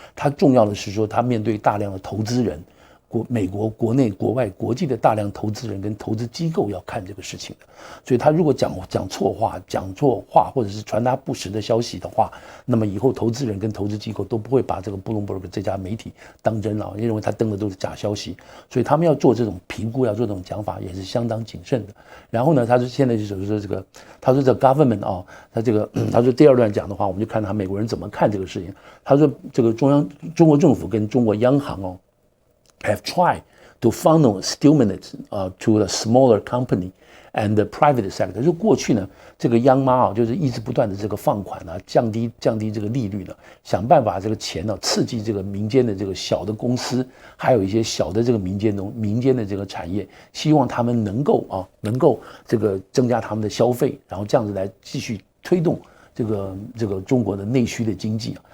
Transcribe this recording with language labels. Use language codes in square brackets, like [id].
[zh] 他重要的是说，他面对大量的投资人。美国国内国外国际的大量投资人跟投资机构要看这个事情的，所以他如果讲错话或者是传达不实的消息的话，那么以后投资人跟投资机构都不会把这个布隆伯格这家媒体当真了，认为他登的都是假消息，所以他们要做这种评估，要做这种讲法也是相当谨慎的。然后呢，他说现在就是说这个，他说这 government 啊，他说第二段讲的话，我们就看他美国人怎么看这个事情。他说这个中国政府跟中国央行哦。 [en] have tried to funnel stimulus to the smaller company and the private sector。 [zh] 就过去呢，这个央妈啊，就是一直不断的这个放款啊，降低这个利率呢，想办法这个钱呢，刺激这个民间的这个小的公司，还有一些小的这个民间的这个产业，希望他们能够这个增加他们的消费，然后这样子来继续推动这个中国的内需的经济啊。